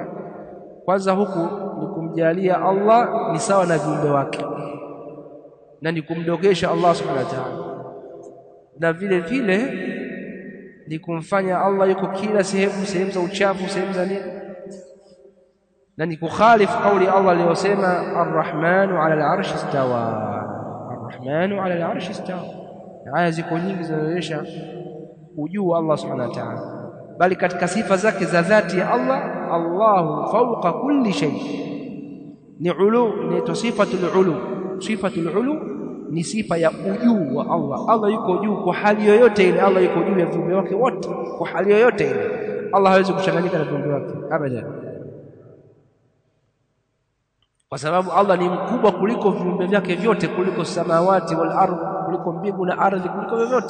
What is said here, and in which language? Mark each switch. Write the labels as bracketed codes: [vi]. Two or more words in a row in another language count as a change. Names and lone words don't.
[sw] Kwanza huku ni kumjalia Allah ni sawa na viumbe wake, na ni kumdogesha Allah [ar] سبحانه وتعالى, [sw] na vile vile ni kumfanya Allah yuko kila sehemu, sehemu za uchafu, sehemu za nini, na ni kukhalifu kauli Allah aliyosema [ar] الرحمن على العرش استوى. الرحمن على العرش استوى. [sw] Aya ziko nyingi zinaonyesha ujuu wa Allah [ar] سبحانه وتعالى, [sw] bali katika sifa zake za dhati ya Allah, [ar] الله فوق كل شيء, [sw] ni ulu, ni [ar] صفة العلو. صفة العلو [sw] ni sifa ya ujuu wa Allah. Allah yuko juu kwa hali yoyote ile. Allah yuko juu ya viumbe wake wote kwa hali yoyote ile. Allah hawezi kuchanganyika na viumbe wake abadan, kwa sababu Allah ni mkubwa kuliko viumbe vyake vyote, kuliko [ar] السماوات والأرض, [sw] kuliko mbingu na ardhi, kuliko vyote.